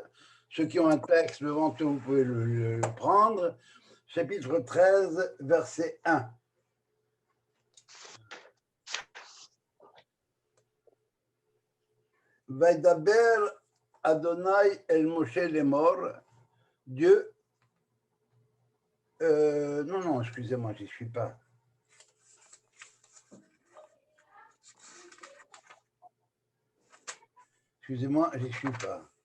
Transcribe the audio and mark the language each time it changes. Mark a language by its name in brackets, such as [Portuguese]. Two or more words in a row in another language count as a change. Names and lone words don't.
[French] Ceux qui ont un texte devant eux, vous pouvez le prendre. Chapitre 13, verset 1. [Hebrew] וידבר אדוני אל משה לאמר. [French] Dieu. Non, excusez-moi, j'y suis pas. Excusez-moi, j'y suis pas.